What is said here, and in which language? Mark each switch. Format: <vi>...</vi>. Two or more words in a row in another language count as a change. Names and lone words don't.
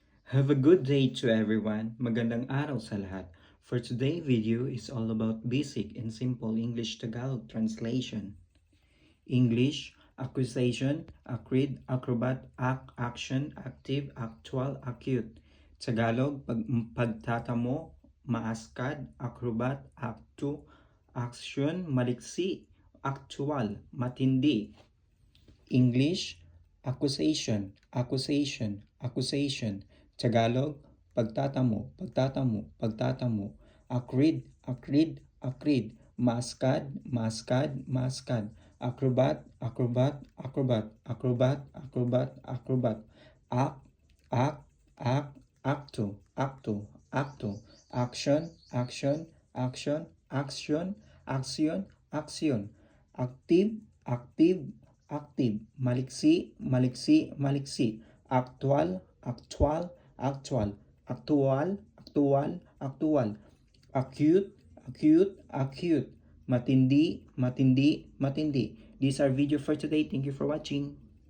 <en>Have a good day to everyone.</en> <tl>Magandang araw sa lahat.</tl> <en>For today's video is all about basic and simple English Tagalog translation. English, accusation, accrete, acrobat, action, active, actual, acute. Tagalog,</en> <tl>pagtatamo, maaskad, acrobat, actu, action, maliksi, actual, matindi.</tl> <en>English, accusation, accusation, accusation.</en> <tl>Tagalog, pagtatamo, pagtatamo, pagtatamo.</tl> <en>Accrete, accrete, accrete.</en> <tl>Maskad, maskad, maskad.</tl> <en>Acrobat, acrobat, acrobat, acrobat, acrobat, acrobat. Act, act, act, acto, acto, acto. Action, action, action, action, action, action. Active, active, active,</en> <tl>maliksi, maliksi, maliksi,</tl> <en>actual, actual, actual, actual, actual, actual, acute, acute, acute,</en> <tl>matindi, matindi, matindi.</tl> <en>These are video for today. Thank you for watching.</en>